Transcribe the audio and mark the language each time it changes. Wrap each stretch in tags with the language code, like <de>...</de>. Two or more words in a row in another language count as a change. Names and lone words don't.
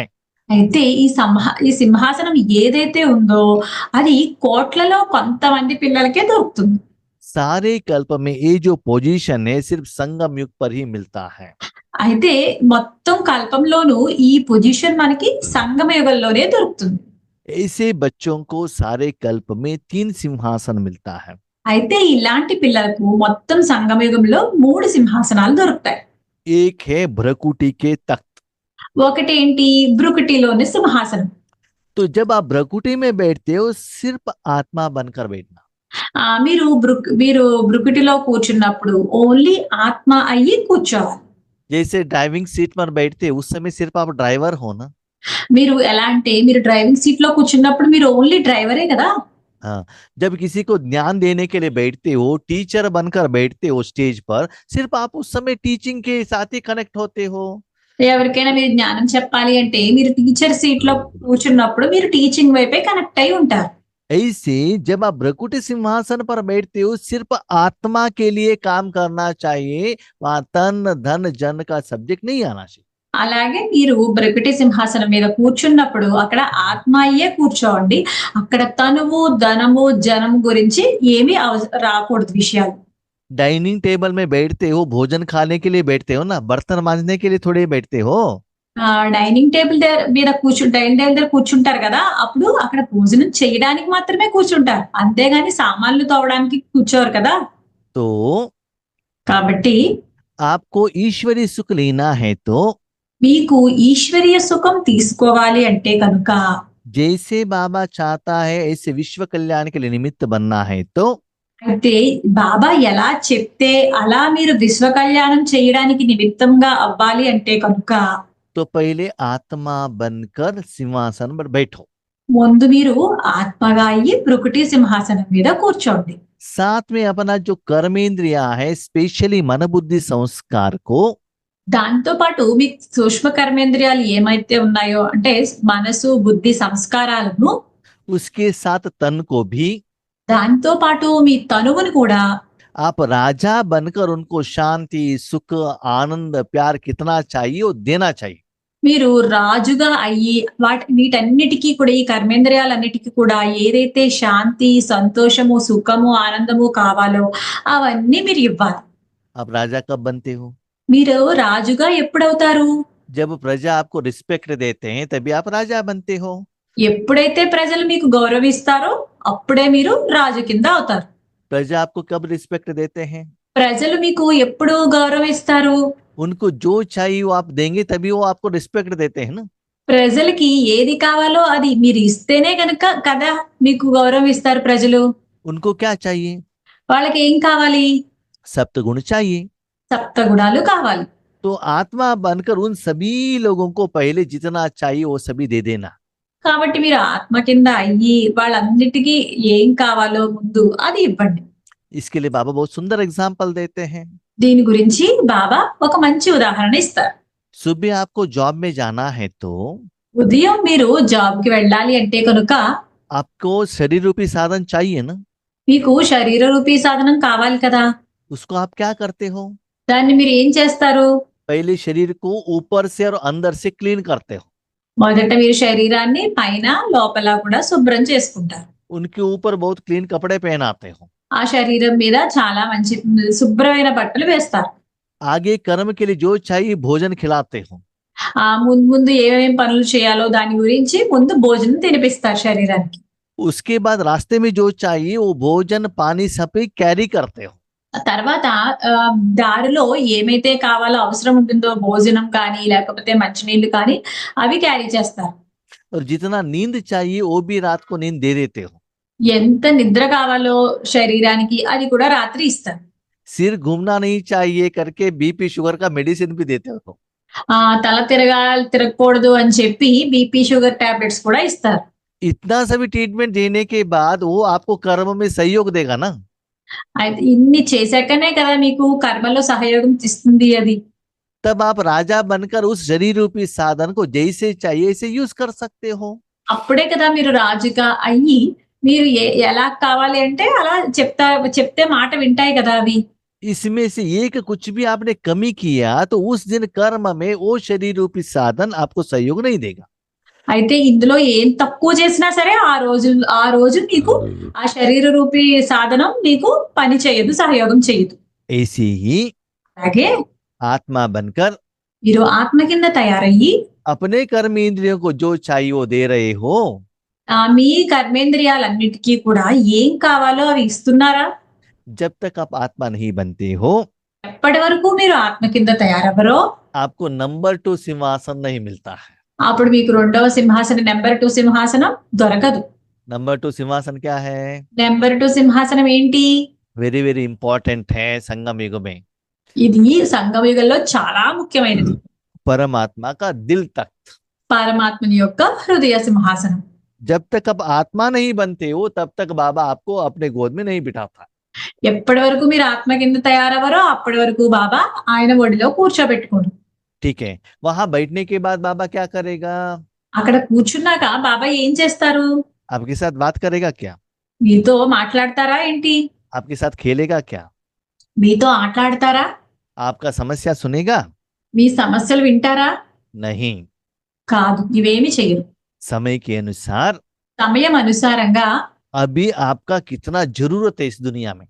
<te>అయితే ఈ సింహాసనం ఏదైతే ఉందో అది కోట్లలో కొంతమంది పిల్లలకే దొరుకుతుంది.</te> <hi>सारे कल्प में ये जो पोजीशन है सिर्फ संगम युग पर ही मिलता है।</hi> <te>అయితే మొత్తం కల్పంలోనూ ఈ పొజిషన్ మనకి సంగమ యుగంలోనే దొరుకుతుంది.</te> <hi>ऐसे बच्चों को सारे कल्प में 3 सिंहासन मिलता है।</hi> <te>అయితే ఇలాంటి పిల్లలకు మొత్తం సంగమ యుగంలో 3 సింహాసనాలు దొరుకుతాయి.</te> <hi>एक है भ्रकुटी के तख्त।</hi> <te>ఒకటి ఏంటి? భృకుటిలోని సింహాసనం.</te> <hi>तो जब आप भ्रकुटी में बैठते हो सिर्फ आत्मा बनकर बैठना।</hi> <te>మీరు భృకుటిలో కూర్చున్నప్పుడు ఓన్లీ ఆత్మ అయ్యి కూర్చోవాలి.</te> <hi>जैसे</hi> <en>driving seat</en> <hi>पर बैठते उस समय सिर्फ आप ड्राइवर हो ना।</hi> <te>మీరు ఎలా అంటే మీరు</te> <en>driving seat</en> <te>లో కూర్చున్నప్పుడు మీరు ఓన్లీ డ్రైవరే కదా.</te> <hi>हाँ, जब किसी को ज्ञान देने के लिए बैठते हो, टीचर बनकर बैठते हो स्टेज पर, सिर्फ आप उस समय टीचिंग के साथ ही कनेक्ट होते हो।</hi> <te>ఎవరికైనా మీరు జ్ఞానం చెప్పాలి అంటే మీరు</te> <en>teacher seat</en> <te>లో కూర్చున్నప్పుడు మీరు టీచింగ్ వైపే కనెక్ట్ అయి ఉంటారు.</te> <hi>ऐसे जब आप भ्रकुटी सिंहासन पर बैठते हो सिर्फ आत्मा के लिए काम करना चाहिए, वहां तन धन जन का सब्जेक्ट नहीं आना चाहिए।</hi> <te>అలాగే మీరు భృకుటి సింహాసనం మీద కూర్చున్నప్పుడు అక్కడ ఆత్మ అయ్యే కూర్చోండి. అక్కడ తనువు ధనము జనము గురించి ఏమీ రాకూడదు విషయాలు.</te> <en>dining table</en> <hi>में बैठते हो, भोजन खाने के लिए बैठते हो ना, बर्तन मांजने के लिए थोड़े बैठते हो।</hi> <en>dining table</en> <te>మీద</te> <en>dining table</en> <te>దగ్గర కూర్చుంటారు కదా, అప్పుడు అక్కడ భోజనం చేయడానికి మాత్రమే కూర్చుంటారు, అంతేగాని సామాన్లు తోవడానికి కూర్చోరు కదా.</te> <hi>तो</hi> <te>కాబట్టి</te> <hi>आपको ईश्वरी सुख लेना है तो</hi> <te>మీకు ఈశ్వరీయ సుఖం తీసుకోవాలి అంటే కనుక</te> <hi>जैसे बाबा चाहता है ऐसे विश्व कल्याण के लिए निमित्त बनना है तो</hi> <te>అయితే బాబా ఎలా చెప్తే అలా మీరు విశ్వ కళ్యాణం చేయడానికి నిమిత్తంగా అవ్వాలి అంటే కనుక</te> <hi>पहले आत्मा बनकर सिंहासन पर बैठो।</hi> <te>ముందు మీరు ఆత్మగా అయ్యి ప్రకృతి సింహాసనం మీద కూర్చోండి.</te> <hi>साथ में अपना जो कर्मेंद्रिया है स्पेशली मन बुद्धि संस्कार को</hi> <te>దాంతో పాటు మీ సూక్ష్మ కర్మేంద్రియాలు ఏమైతే ఉన్నాయో అంటే మనసు బుద్ధి సంస్కారాలను</te> <hi>उसके साथ तन को भी</hi> <te>దాంతో పాటు మీ తనువుని కూడా</te> <hi>आप राजा बनकर उनको शांति सुख आनंद प्यार कितना चाहिए वो देना चाहिए।</hi> <te>మీరు రాజుగా అయ్యి వీటన్నిటికీ కూడా ఈ కర్మేంద్రియాలన్నిటికీ కూడా ఏదైతే శాంతి సంతోషము సుఖము ఆనందము కావాలో అవన్నీ మీరు ఇవ్వాలి.</te> <hi>आप राजा कब बनते हो?</hi> <te>మీరు రాజుగా ఎప్పుడవుతారు?</te> <hi>जब प्रजा आपको रिस्पेक्ट देते हैं तभी आप राजा बनते हो।</hi> <te>ఎప్పుడైతే ప్రజలు మీకు గౌరవిస్తారో అప్పుడే మీరు రాజు కింద అవుతారు.</te> <hi>प्रजा आपको कब रिस्पेक्ट देते हैं?</hi> <te>ప్రజలు మీకు ఎప్పుడు గౌరవిస్తారు?</te> <hi>उनको जो चाहिए वो आप देंगे तभी वो आपको रिस्पेक्ट देते हैं ना।</hi> <te>ప్రజలకి ఏది కావాలో అది మీరు ఇస్తేనే కనుక కదా మీకు గౌరవం ఇస్తారు ప్రజలు.</te> <hi>उनको क्या चाहिए?</hi> <te>వాళ్ళకి ఏం కావాలి?</te> <hi>सप्तगुण चाहिए।</hi> <te>సప్త గుణాలు కావాలి.</te> <hi>तो आत्मा बनकर उन सभी लोगों को पहले जितना चाहिए वो सभी दे देना।</hi> <te>కాబట్టి మీరు ఆత్మ కింద అయ్యి వాళ్ళన్నిటికీ ఏం కావాలో ముందు అది ఇవ్వండి.</te> <hi>इसके लिए बाबा बहुत सुंदर एग्जाम्पल देते हैं।</hi> <te>దీని గురించి బాబా ఒక మంచి ఉదాహరణ ఇస్తారు.</te> <hi>सुबह आपको जॉब में जाना है तो</hi> <te>ఉదయం మీరు జాబ్ కి వెళ్ళాలి అంటే కనుక</te> <hi>आपको शरीर रूपी साधन चाहिए ना।</hi> <te>మీకు శరీర రూపీ సాధనం కావాలి కదా.</te> <hi>उसको आप क्या करते हो?</hi> <te>దాన్ని మీరు ఏం చేస్తారు?</te> <hi>पहले शरीर को ऊपर से और अंदर से क्लीन करते हो।</hi> <te>మొదట మీరు శరీరాన్ని పైన లోపల కూడా శుభ్రం చేసుకుంటారు.</te> <hi>उनके ऊपर बहुत क्लीन कपड़े पहनाते हो।</hi> <te>ఆ శరీరం మీద చాలా మంచి శుభ్రమైన బట్టలు వేస్తారు.</te> <hi>आगे कर्म के लिए जो चाहिए भोजन खिलाते हो।</hi> <te>ఆ ముందు ఏమేం పనులు చేయాలో దాని గురించి ముందు భోజనం తినిపిస్తారు శరీరానికి.</te> <hi>उसके बाद रास्ते में जो चाहिए वो भोजन पानी सब कैरी करते हो।</hi> <te>తర్వాత దారిలో ఏమైతే కావాలో అవసరం ఉంటుందో భోజనం కానీ లేకపోతే మంచినీళ్ళు కానీ అవి క్యారీ చేస్తారు.</te> <hi>और जितना नींद चाहिए वो भी रात को नींद दे देते हो।</hi> <te>ఎంత నిద్ర కావాలో శరీరానికి అది కూడా రాత్రి ఇస్తారు.</te> <hi>सिर घूमना नहीं चाहिए करके</hi> <en>BP sugar</en> <hi>का मेडिसिन भी देते हो।</hi> <te>తల తిరగకూడదు అని చెప్పి</te> <en>BP sugar tablets</en> <te>కూడా ఇస్తారు.</te> <hi>इतना सभी ट्रीटमेंट देने के बाद वो आपको कर्म में सहयोग देगा ना।</hi> <te>అయితే ఇన్ని చేశాకనే కదా మీకు కర్మలో సహయోగం ఇస్తుంది అది.</te> <hi>तब आप राजा बनकर उस शरीर रूपी साधन को जैसे चाहिए ऐसे यूज कर सकते हो।</hi> <te>అప్పుడే కదా మీరు రాజుగా అయ్యి మీరు ఎలా కావాలి అంటే అలా చెప్తే మాట వింటాయి కదా అవి.</te> <hi>इसमें से एक कुछ भी आपने कमी किया तो उस दिन कर्म में वो शरीर रूपी साधन आपको सहयोग नहीं देगा।</hi> <te>అయితే ఇందులో ఏం తక్కువ చేసినా సరే ఆ రోజు మీకు ఆ శరీర రూపీ సాధనం మీకు పని చేయదు, సహయోగం చేయదు.</te> <hi>ऐसे ही</hi> <te>అలాగే</te> <hi>आत्मा बनकर</hi> <te>మీరు ఆత్మ కింద తయారయ్యి</te> <hi>अपने कर्म इंद्रियों को जो चाहिए वो दे रहे हो।</hi> <te>మీ కర్మేంద్రియాలన్నిటికీ కూడా ఏం కావాలో అవి ఇస్తున్నారా?</te> <hi>जब तक आप आत्मा नहीं बनते हो</hi> <te>ఎప్పటి వరకు మీరు ఆత్మ కింద తయారవ్వరో</te> <hi>आपको नंबर 2 सिंहासन नहीं मिलता है।</hi> <te>అప్పుడు మీకు రెండవ సింహాసనం నెంబర్ 2 సింహాసనం దొరకదు.</te> <hi>नंबर 2 सिंहासन क्या है?</hi> <te>నెంబర్ 2 సింహాసనం ఏంటి?</te> <en>very very important</en> <hi>है संगम युग में।</hi> <te>ఇది సంగమ యుగంలో చాలా ముఖ్యమైనది.</te> <hi>परमात्मा का दिल तख्त।</hi> <te>పరమాత్మని యొక్క హృదయ సింహాసనం.</te> <hi>जब तक आप आत्मा नहीं बनते हो तब तक बाबा आपको अपने गोद में नहीं बिठाता।</hi> <te>ఎప్పటి వరకు మీరు ఆత్మ కింద తయారవరో అప్పటి వరకు బాబా ఆయన ఒడిలో కూర్చోబెట్టుకోరు.</te> <hi>ठीक है, वहां बैठने के बाद बाबा क्या करेगा?</hi> <te>అక్కడ కూర్చున్నాక బాబా ఏం చేస్తారు?</te> <hi>आपके साथ बात करेगा क्या?</hi> <te>మీతో మాట్లాడతారా ఏంటి?</te> <hi>आपके साथ खेलेगा क्या?</hi> <te>మీతో ఆటలాడతారా?</te> <hi>आपका समस्या सुनेगा?</hi> <te>మీ సమస్యలు వింటారా?</te> <hi>नहीं।</hi> <te>కాదు, ఇవేమి చేయరు.</te> <hi>समय के अनुसार</hi> <te>సమయం అనుసారంగా</te> <hi>अभी आपका कितना जरूरत है इस दुनिया में,</hi>